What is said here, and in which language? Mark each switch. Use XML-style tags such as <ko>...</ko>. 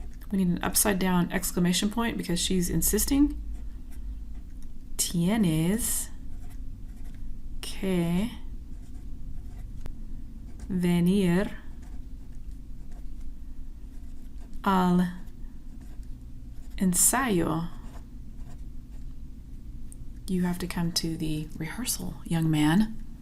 <en>We need an upside down exclamation point because she's insisting.</en> <es>Tienes que venir al ensayo.</es> <en>You have to come to the rehearsal, young man.</en>